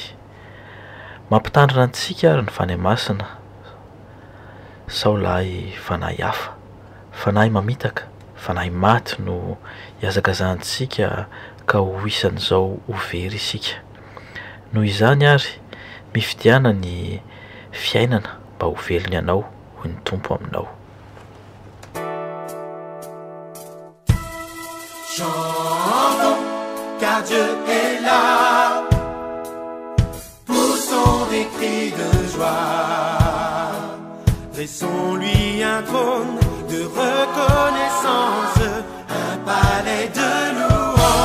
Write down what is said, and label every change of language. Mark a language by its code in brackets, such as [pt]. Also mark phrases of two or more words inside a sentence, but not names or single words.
[mg] Mampitandrina antsika ary ny fanahy masina saolahy fanahy hafa, fanahy mamitaka, fanahy maty no iazakazantsika ka ho isan'izao ho very isika. Noho izany ary mifidiana ny fiainana mba ho velony ianao ho ny tompo aminao. [fr] Chantons, car Dieu est là, poussons des cris de joie, dressons-lui un trône de reconnaissance, un palais de louange.